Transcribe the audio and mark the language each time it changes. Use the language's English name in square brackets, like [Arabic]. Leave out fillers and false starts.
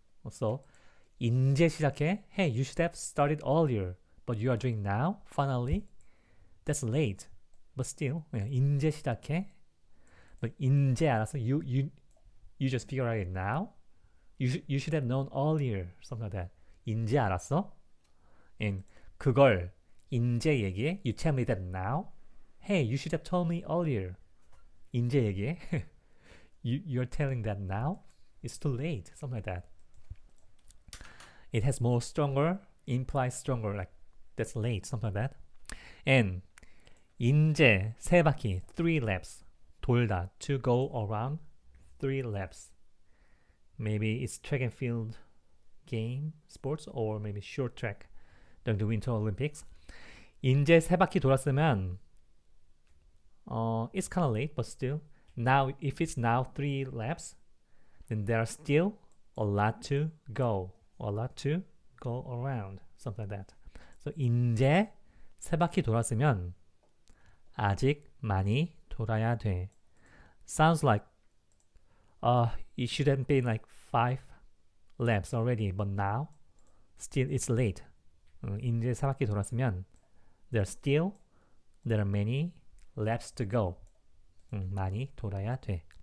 [Korean] So, 인제 시작해. [English] Hey, you should have started earlier, but you are doing now. Finally, that's late. But still, [Korean] 인제 시작해. But 인제 알았어. [English] You just figure out it now. You should have known earlier. Something like that. [Korean] 인제 알았어. And 그걸 인제 얘기해. [English] You tell me that now. Hey, you should have told me earlier. [Korean] 인제 얘기해. [English] You're telling that now. It's too late. Something like that. It has more stronger, implies stronger, like that's late, something like that. And [Korean] 인제 세 바퀴, [English] 3 laps. 돌다, to go around 3 laps. Maybe it's track and field game, sports, or maybe short track during the Winter Olympics. [Korean] 인제 세 바퀴 돌았으면 [English] it's kind of late, but still. Now, if it's now 3 laps, then there are still a lot to go. A lot to go around. Something like that. [Korean] So, 인제 세 바퀴 돌았으면 아직 많이 돌아야 돼. [English] Sounds like it should have been like 5 laps already, but now still it's late. [Korean] 인제 세 바퀴 돌았으면 [English] there are many laps to go. [Korean] 많이 돌아야 돼.